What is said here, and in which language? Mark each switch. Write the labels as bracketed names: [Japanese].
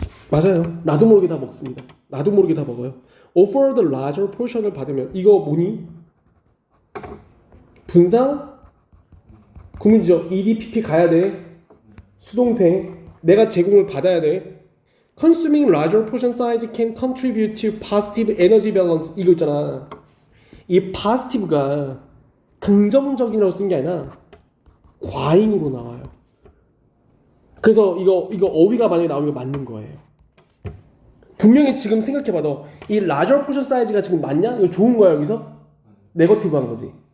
[Korean] 맞아요. 나도 모르게 다 먹습니다. 나도 모르게 다 먹어요. [English] Offer the larger portion [Korean] 을 받으면 이거 뭐니? 분사 구문지죠. EDPP 가야 돼. 수동태 내가 제공을 받아야 돼. [English] Consuming larger portion size can contribute to positive energy balance. [Korean] 이거 있잖아. 이 positive가 긍정적이라고 쓴 게 아니라 과잉으로 나와요. 그래서 이거 어휘가 만약에 나오는 게 맞는 거예요. 분명히 지금 생각해봐. 너 이 [English] larger portion size [Korean] 가 지금 맞냐? 이거 좋은 거야 여기서? 네거티브 한 거지.